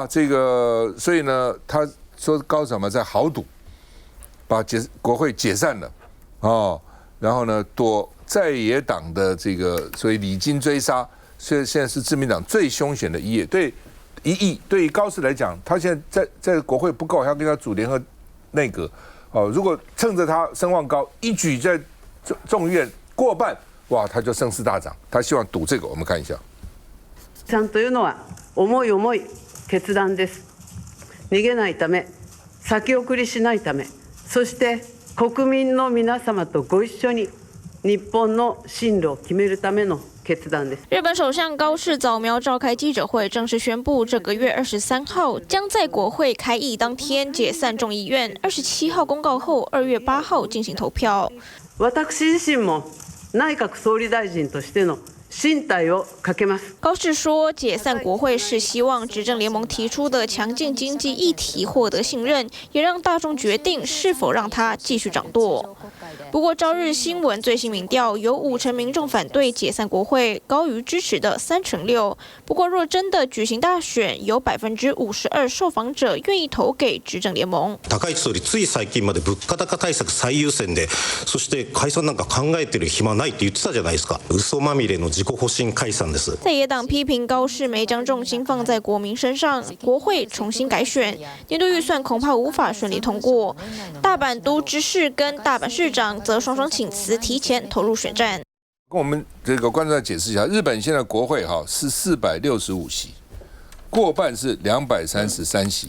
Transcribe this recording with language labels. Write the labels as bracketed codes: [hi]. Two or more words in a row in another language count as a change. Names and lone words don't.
[zh] 这个所以呢，他说高市早苗在豪赌，把国会解散了然后呢，躲在野党的这个所谓礼金追杀，现在是自民党最凶险的一页，对。1亿对于高市来讲，他现在在国会不够，还要跟他组联合内阁如果趁着他声望高，一举在众院过半，哇，他就声势大涨。他希望赌这个，我们看一下。 [ja] ちゃんというのは重い重い決断です。逃げないため、先送りしないため、そして国民の皆様とご一緒に日本の進路を決めるための。 [zh] 日本首相高市早苗召开记者会，正式宣布这个月23号将在国会开议当天解散众议院，27号公告后，2月8号进行投票。 [ja] 私自身も内閣総理大臣としての進退をかけます。 [zh] 高市说，解散国会是希望执政联盟提出的强劲经济议题获得信任，也让大众决定是否让他继续掌舵。不过，朝日新闻最新民调有50%民众反对解散国会，高于支持的36%。不过，若真的举行大选，有52%受访者愿意投给执政联盟。 [ja] 高市総理つい最近まで物価高対策最優先で、そして解散なんか考えてる暇ないって言ってたじゃないですか。嘘まみれの自己保身解散です。 [zh] 在野党批评高市没将重心放在国民身上，国会重新改选，年度预算恐怕无法顺利通过。大阪都知事跟大阪市长则双双请辞，提前投入选战。跟我们这个观众再解释一下，日本现在国会是465席，过半是233席。